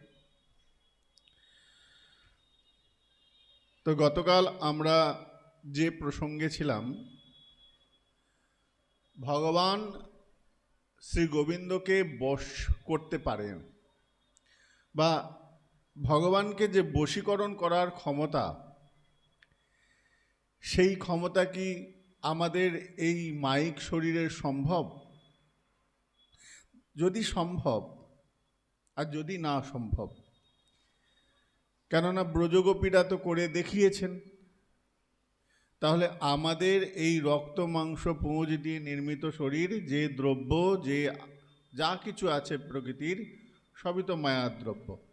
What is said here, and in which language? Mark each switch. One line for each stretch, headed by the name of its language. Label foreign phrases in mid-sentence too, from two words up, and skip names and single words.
Bangla: তো গতকাল আমরা যে প্রসঙ্গে ছিলাম, ভগবান শ্রী গোবিন্দকে বশ করতে পারেন বা ভগবানকে যে বশীকরণ করার ক্ষমতা, সেই ক্ষমতা কি আমাদের এই মায়িক শরীরের সম্ভব? যদি সম্ভব আর যদি না সম্ভব, কেননা ব্রজগোপীরা তো করে দেখিয়েছেন, তাহলে আমাদের এই রক্ত মাংস পুঁজ দিয়ে নির্মিত শরীর, যে দ্রব্য যে যা কিছু আছে প্রকৃতির, সবই তো মায়ার দ্রব্য।